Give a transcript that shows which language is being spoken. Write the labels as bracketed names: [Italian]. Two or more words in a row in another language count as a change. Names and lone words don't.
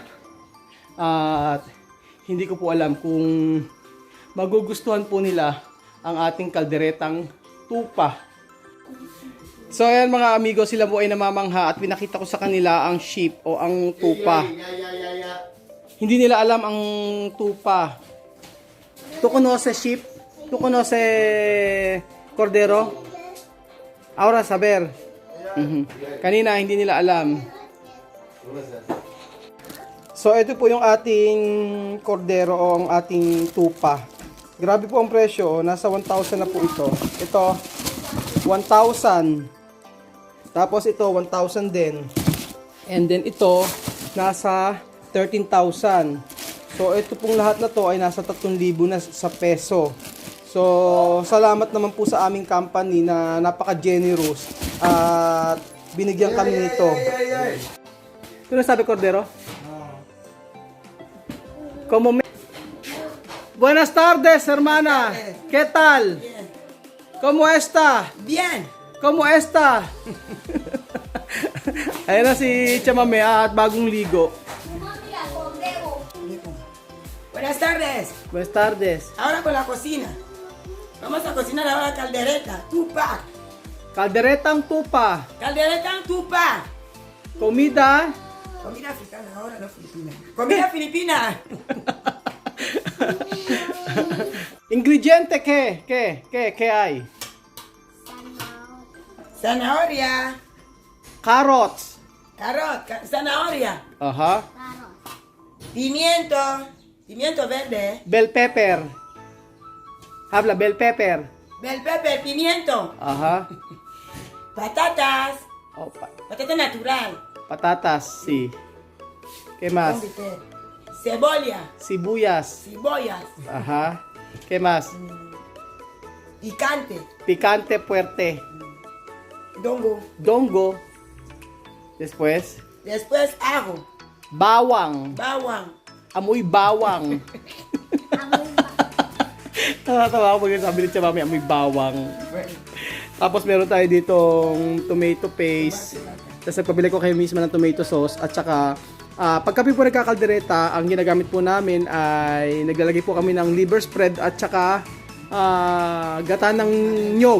[Filipino] At hindi ko po alam kung magugustuhan po nila ang ating kalderetang tupa. So ayan mga amigo, sila po ay namamangha at pinakita ko sa kanila ang sheep o ang tupa. Hindi nila alam ang tupa. [Spanish] Tu conoce sheep? Tu conoce cordero? Ahora saber. [Filipino] Kanina hindi nila alam. So ito po yung ating cordero o ang ating tupa. Grabe po ang presyo, nasa 1,000 na po ito. Ito 1,000. Tapos ito 1,000 din. [English] And then [Filipino] ito nasa 13,000. So ito pong lahat na to ay nasa 3,000 na sa peso. So salamat naman po sa aming company na napaka-generous at binigyan kami nito. Ano sabi Cordero? [Spanish] Como me... Buenas tardes, hermana. ¿Qué tal? ¿Cómo está? Bien. ¿Cómo está? [Filipino] Ayan na si Tia Mami at bagong ligo. [Spanish] Buenas tardes. Buenas tardes. Ahora con la cocina. Vamos a cocinar ahora caldereta. [Filipino] Tupa. Kalderetang tupa. [Spanish] Caldereta tupa. Comida. Comida africana, ahora no filipina. Comida filipina. Ingrediente ¿qué hay? Zanahoria. [English] Carrots. Carrot. Zanahoria. Aha. [Spanish] Pimiento. Pimiento verde. [English] Bell pepper. Habla bell pepper. Bell pepper. [Spanish] Pimiento. Aha. Patatas. Opa. Patata natural. Patatas, sí. ¿Qué más? Confite. Cebolla. [Filipino] Sibuyas. [Spanish] Cebollas. Ajá. ¿Qué más? Picante. Picante fuerte. Dongo. Dongo. Después, Después ajo. [Filipino] bawang. Bawang. Amoy bawang. Nakatawa ako pag sabi ni Tia Mami, amoy bawang. Tapos meron tayo ditong [English] tomato paste. [Filipino] Tapos nagpabili ko kayo mismo ng [English] tomato sauce. [Filipino] At saka, pag kami po nagkakaldereta, ang ginagamit po namin ay naglalagay po kami ng [English] liver spread [Filipino] at saka gata ng nyog.